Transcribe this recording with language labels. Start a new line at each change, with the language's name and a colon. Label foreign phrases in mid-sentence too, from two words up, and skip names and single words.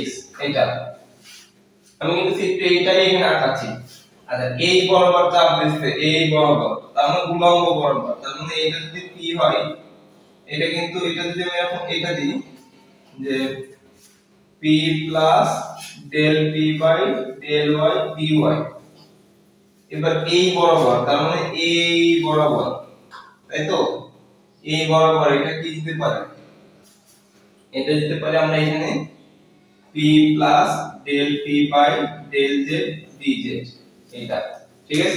Bangla: এটা আমি কিন্তু ঠিক এইটাই এখানে আঁকাচ্ছি। আচ্ছা, এই বরাবর চাপ দিচ্ছে, এই বরাবর, তার মানে উল্লম্ব বরাবর, তার মানে এটা যদি p হয়, এটা কিন্তু এটা যদি আমি এখন এটা দিই যে
English: p plus del p by del y dy,
Bangla: এবার এই বরাবর, তার মানে এই বরাবর, তাই তো? এই বরাবর এটা কি দিতে পারে, এটা দিতে পারে আমরা এখানে
English: p plus del p by del z dz,
Bangla: এটা ঠিক আছে?